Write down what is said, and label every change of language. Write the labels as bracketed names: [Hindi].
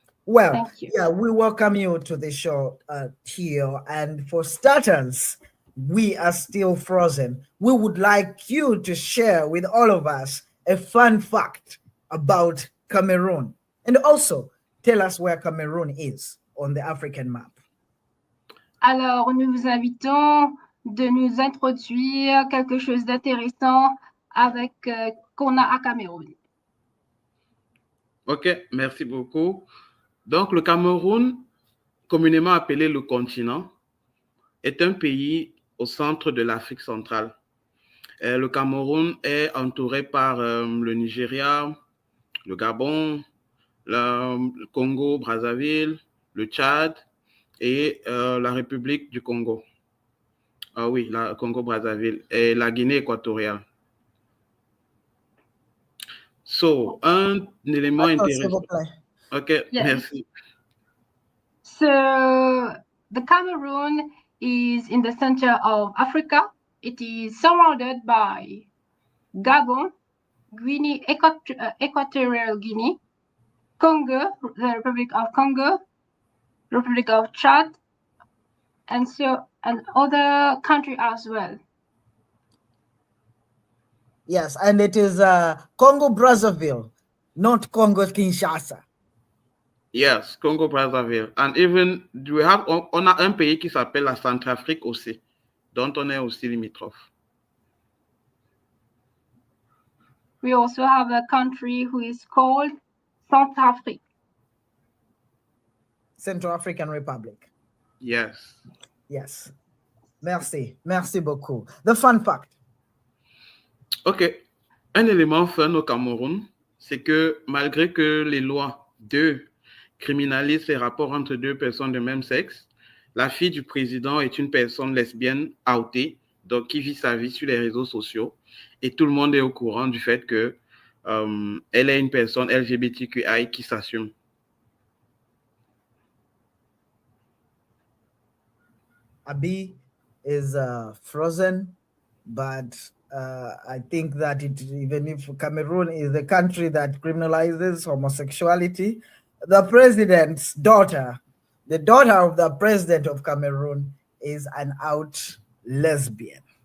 [English] Well, yeah, we welcome you to the show, Theo. And for starters, we are still frozen. We would like you to share with all of us a fun fact about Cameroon. And also tell us where Cameroon is on the African map. [French] Alors, nous vous invitons de nous introduire quelque chose d'intéressant avec qu'on a à Cameroun. Ok, merci beaucoup. Donc, le Cameroun, communément appelé le continent, est un pays au centre de l'Afrique centrale. Le Cameroun est entouré par le Nigeria, le Gabon, le Congo, Brazzaville, le Tchad et la République du Congo. Ah oui, la Congo-Brazzaville et la Guinée équatoriale. So, un élément intéressant. [English] Okay, yes. [French] Merci. [English] So, the Cameroon is in the center of Africa. It is surrounded by Gabon, Guinea, Equatorial Guinea, Congo, the Republic of Congo, Republic of Chad, and other countries as well. Yes, and it is Congo-Brazzaville, not Congo-Kinshasa. Yes, Congo-Brazzaville. And even, [French] on a un pays qui s'appelle la Centrafrique aussi, dont on est aussi limitrophe. [English] We also have a country who is called Centrafrique. Central African Republic. Yes. Yes. [French] Merci. Merci beaucoup. [English] The fun fact. OK. [French] Un élément fun au Cameroun, c'est que malgré que les lois criminalisent les rapports entre deux personnes de même sexe, la fille du président est une personne lesbienne outée, donc qui vit sa vie sur les réseaux sociaux, et tout le monde est au courant du fait que elle est une personne LGBTQI qui s'assume. [English] Abi is frozen, but I think that even if Cameroon is the country that criminalizes homosexuality, the president's daughter, the daughter of the president of Cameroon, is an out lesbian.